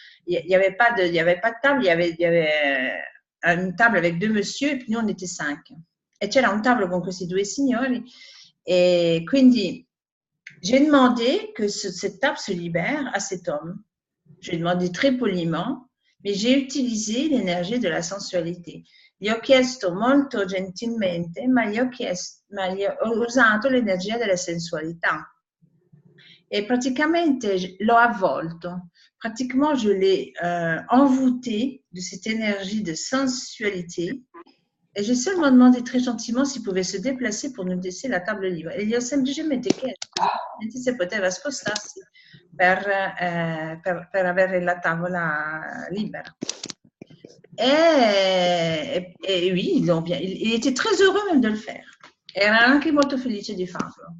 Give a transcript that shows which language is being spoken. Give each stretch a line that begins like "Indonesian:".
French: Il n'y avait pas de table, il y avait une table avec 2 monsieur, et puis nous on était 5.
Italian: E c'era un tavolo con questi 2 signori, e quindi
French: j'ai demandé que cette table se libère à cet homme. Je lui ai demandé très poliment, mais j'ai utilisé l'énergie de la sensualité.
Italian: Gli ho chiesto molto gentilmente, ma ho usato l'energia della sensualità.
French: Et pratiquement,
Italian: l'ho avvolto.
French: Pratiquement, je l'ai envoûté de cette énergie de sensualité. Et j'ai seulement demandé très gentiment s'il pouvait se déplacer pour nous laisser la table libre.
Italian: E gli ho semplicemente chiesto se poteva spostarsi per avere la tavola libera.
French: Et oui, il était très heureux même de le faire.
Italian: Era anche molto felice di farlo.